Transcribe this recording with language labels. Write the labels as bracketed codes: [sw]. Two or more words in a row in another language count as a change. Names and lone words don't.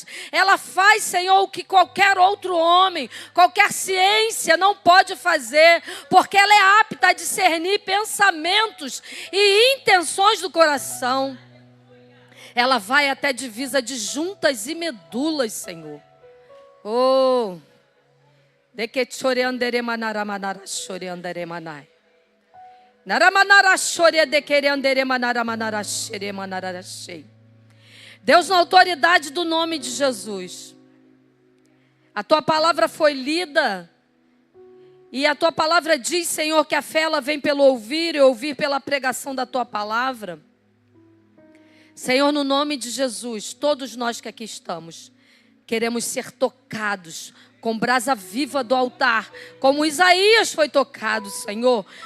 [pt] Ela faz, Senhor, o que qualquer outro homem, qualquer ciência não pode fazer, porque ela é apta a discernir pensamentos e intenções do coração. Ela vai até divisa de juntas e medulas, Senhor. Oh! De que choreandere manara manara choreandere manai. Nara manara chore de quereandere manara manara xere manara chei. Deus, na autoridade do nome de Jesus, a tua palavra foi lida e a tua palavra diz, Senhor, que a fé ela vem pelo ouvir e ouvir pela pregação da tua palavra. Senhor, no nome de Jesus, todos nós que aqui estamos, queremos ser tocados com brasa viva do altar, como Isaías foi tocado, Senhor.